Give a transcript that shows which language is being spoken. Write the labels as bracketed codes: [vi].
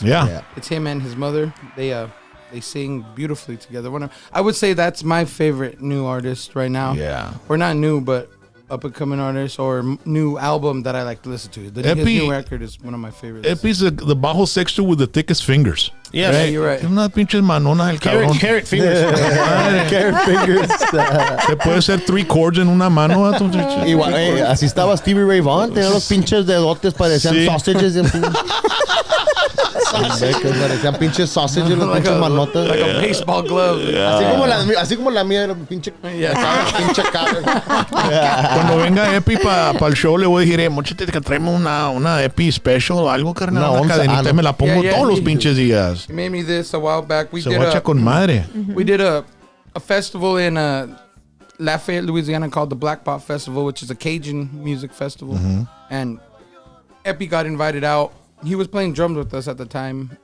[en] Yeah. It's him and his mother. They sing beautifully together. I would say that's my favorite new artist right now. Yeah. Or not new, but up and coming artist or new album that I like to listen to. His new record is one of my favorites. Epi's the bajo sexto with the thickest fingers. Yeah, right? You're right. [es] Tiene unas pinches manonas el cabrón. [en] Carrot fingers. Carrot fingers. [es] Se puede hacer 3 chords en una mano. Igual, así estaba Stevie Ray Vaughan. Tenía los pinches dedotes, parecían Sí. [en] sausages. [es] Parecían pinches sausages, los pinches manotas. [en] Like a baseball glove. [es] Así como la mía era pinche, pinche cara. Cuando venga Epi para el show, le voy a decir, mochete, que traemos una Epi special o algo, carnal. Una Una onza, cadenita, me la pongo [en] Yeah, [es] todos los [en] he- [es] pinches días. [en] He made me this a while back. [es] Se guacha con madre. [en] We did a festival in Lafayette, Louisiana called the Black Pot Festival, which is a Cajun music festival. And Epi got invited out. He was playing drums with us at the time.